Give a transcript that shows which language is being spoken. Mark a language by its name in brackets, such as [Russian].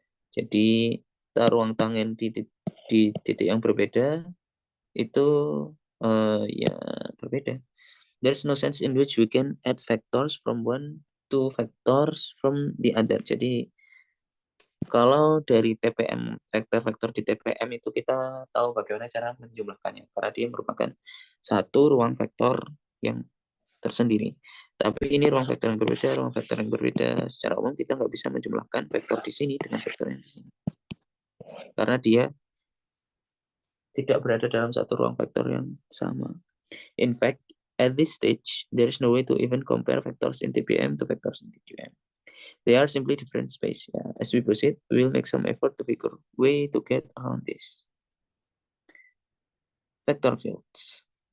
[Indonesian] Jadi ruang tangen di titik yang berbeda itu ya berbeda. [English] There's no sense in which we can add factors from one to factors from the other. [Indonesian] Jadi kalau dari TPM, vektor-vektor di TPM itu kita tahu bagaimana cara menjumlahkannya, karena dia merupakan satu ruang vektor yang tersendiri. Tapi ini ruang vektor yang berbeda, ruang vektor yang berbeda. Secara umum kita nggak bisa menjumlahkan vektor di sini dengan vektor yang di sini, karena dia tidak berada dalam satu ruang vektor yang sama. [English] In fact, at this stage, there is no way to even compare vectors in TPM to vectors in TQM. They are simply different space. Yeah. As we proceed, we will make some effort to figure way to get around this. Vector fields.